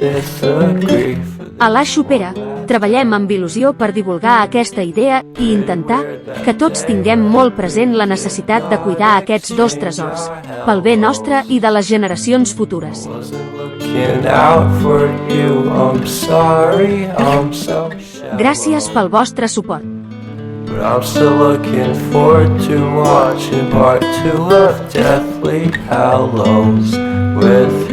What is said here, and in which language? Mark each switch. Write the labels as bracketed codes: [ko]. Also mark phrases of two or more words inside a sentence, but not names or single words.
[ca] A la Xopera, treballem amb il·lusió per divulgar aquesta idea i intentar que tots tinguem molt present la necessitat de cuidar aquests dos tresors, pel bé nostre i de les generacions futures. Gràcies pel vostre suport. [en] But I'm still looking forward to watching part 2 of Deathly Hallows with